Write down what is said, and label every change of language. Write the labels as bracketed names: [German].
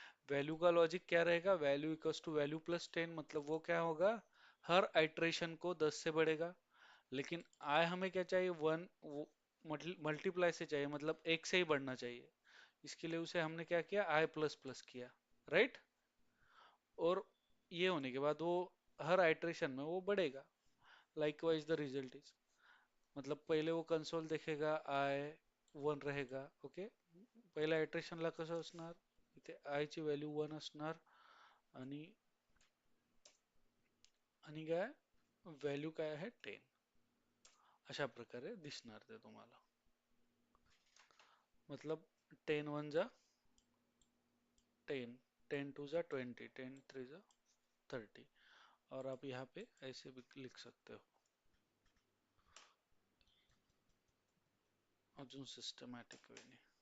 [Hindi] Value का logic क्या रहेगा, value equals to value plus 10, मतलब वो क्या होगा, हर आइट्रेशन को 10 से बढ़ेगा। लेकिन आई हमें क्या चाहिए, वन, मल्टीप्लाई से चाहिए, मतलब एक से ही बढ़ना चाहिए। इसके लिए उसे हमने क्या किया, आई प्लस प्लस किया, राइट। और ये होने के बाद वो हर आइट्रेशन में वो बढ़ेगा। [English] likewise the result is, [Hindi] मतलब पहिले वो कंसोल देखेगा, आय 1 रहेगा, [Marathi] ओके, पहिल्या आयट्रेशनला कसं असणार, इथे आय ची व्हॅल्यू 1 असणार, आणि आणि काय व्हॅल्यू काय आहे 10, अशा प्रकारे दिसणार ते तुम्हाला। [Hindi] मतलब 10 1 जा 10, 10 2 जा 20, 10 3 जा 30, और आप यहाँ पे ऐसे भी लिख सकते हो, [Marathi] अजून सिस्टमॅटिक वेने।